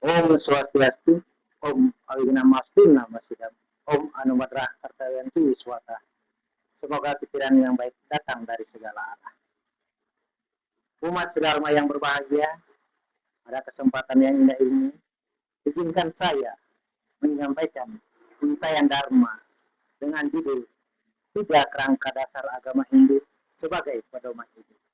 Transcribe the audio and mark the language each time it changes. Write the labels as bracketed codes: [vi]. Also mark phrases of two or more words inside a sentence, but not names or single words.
[sa] Om Swastiastu, Om Awinamastu Namasidam, Om Anumadrah Kartayanti Wiswata. [id] Semoga pikiran yang baik datang dari segala arah. Umat sedharma yang berbahagia, pada kesempatan yang indah ini, izinkan saya menyampaikan untayan Dharma dengan judul 3 Kerangka Dasar Agama Hindu sebagai pedoman hidup.